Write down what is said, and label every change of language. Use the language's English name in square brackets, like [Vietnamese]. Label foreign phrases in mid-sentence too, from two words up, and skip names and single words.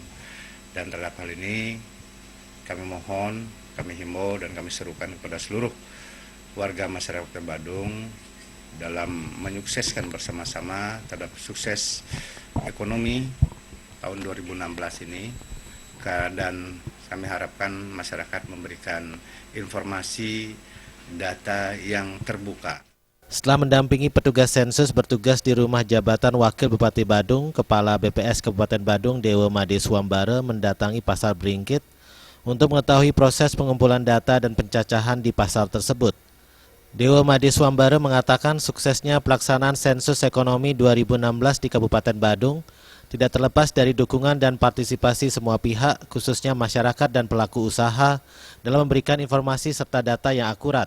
[Indonesian] Dan terhadap hal ini, kami mohon, kami himbau dan kami serukan kepada seluruh warga masyarakat Kabupaten Badung dalam menyukseskan bersama-sama terhadap sukses ekonomi tahun 2016 ini, dan kami harapkan masyarakat memberikan informasi data yang terbuka. Setelah mendampingi petugas sensus bertugas di rumah jabatan Wakil Bupati Badung, Kepala BPS Kabupaten Badung Dewa Made Suambara mendatangi Pasar Beringkit untuk mengetahui proses pengumpulan data dan pencacahan di pasar tersebut. Dewa Made Suambara mengatakan suksesnya pelaksanaan sensus ekonomi 2016 di Kabupaten Badung tidak terlepas dari dukungan dan partisipasi semua pihak, khususnya masyarakat dan pelaku usaha, dalam memberikan informasi serta data yang akurat.